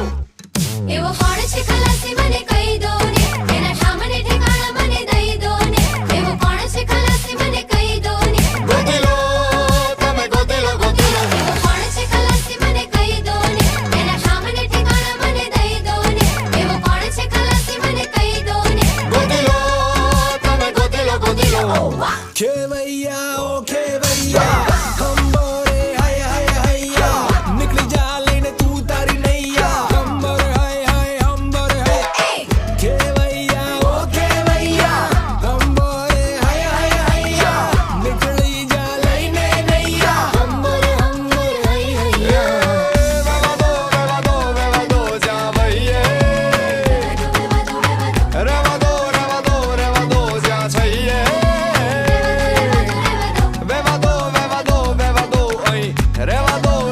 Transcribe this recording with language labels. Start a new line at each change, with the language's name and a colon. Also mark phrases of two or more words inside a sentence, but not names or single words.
Gujarati: એવો કોણ છે ખલાસી મને કહી દો ને એના સામને ઠેકાણા મને દઈ દો ને એવો કોણ છે ખલાસી મને કહી દો ને ગોતી લો તમે ગોતી લો એવો કોણ છે ખલાસી મને કહી દો ને એના સામને ઠેકાણા મને દઈ દો ને એવો કોણ છે ખલાસી મને કહી દો ને ગોતી લો તમે ગોતી લો
Hindi: खेवैया ओ खेवैया हम बोरे हाय हाय हैया निकली जा लेने तू तारी नैया हम बोरे हाय हाय हम बोरे हाय खेवैया ओ खेवैया हम बोरे हाय हाय हैया निकली जा लेने नैया हम बोरे हाय हैया
Gujarati: વેવા દો જા ભઈએ રેવા દો જા છઈએ વેવા દો અહીં રેવા દો